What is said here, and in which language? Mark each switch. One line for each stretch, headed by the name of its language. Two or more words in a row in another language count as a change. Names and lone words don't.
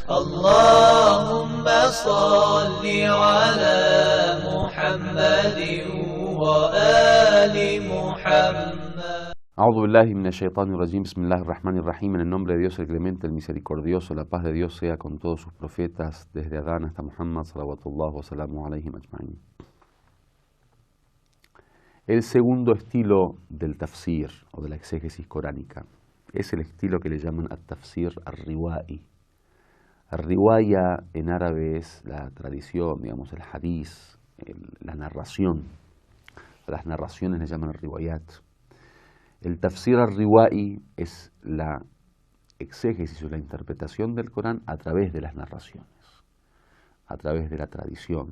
Arabic: اللهم صل على محمد وآل محمد. أعوذ بالله من الشيطان الرجيم. بسم الله الرحمن الرحيم.
Spanish: En el nombre de Dios el clemente, el misericordioso, la paz de Dios sea con todos sus profetas, desde Adán hasta Muhammad,
Arabic: صلوات الله وسلام عليهم أجمعين.
Spanish: El segundo estilo del tafsir o de la exégesis coránica es el estilo que le llaman
Arabic: التفسير الروائي.
Spanish: Ar-riwaya en árabe es la tradición, digamos, el hadith, la narración. A las narraciones le llaman riwayat. El
Arabic: تفسير الروائي
Spanish: es la exégesis o la interpretación del Corán a través de las narraciones, a través de la tradición.